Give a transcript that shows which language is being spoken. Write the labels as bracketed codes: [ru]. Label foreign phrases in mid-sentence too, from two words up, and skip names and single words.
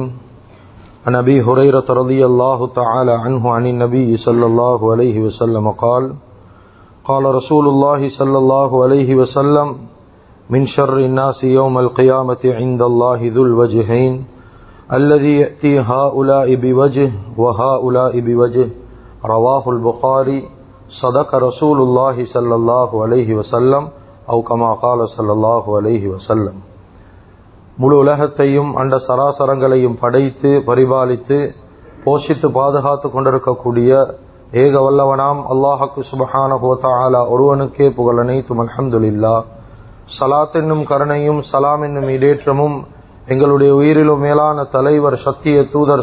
[ar] عن أبي هريرة رضي الله تعالى عنه عن النبي صلى الله عليه وسلم قال: قال رسول الله صلى الله عليه وسلم: من شر الناس يوم القيامة عند الله ذو الوجهين الذي يأتي هؤلاء بوجه وهؤلاء بوجه. رواه البخاري. صدق رسول الله صلى الله عليه وسلم أو كما قال صلى الله عليه وسلم. [ta] முழு உலகத்தையும் அண்ட சராசரங்களையும் படைத்து பரிபாலித்து போஷித்து பாதுகாத்து கொண்டிருக்கக்கூடிய ஏக வல்லவனாம் அல்லாஹ்வுக்கு [ar] سبحانه وتعالى [ta] ஒருவனுக்கே புகழ் அனைத்தும். அல்ஹம்துலில்லாஹ். ஸலாத் என்னும் கருணையும் சலாம் என்னும் இடேற்றமும் எங்களுடைய உயிரிலும் மேலான தலைவர், சத்திய தூதர்,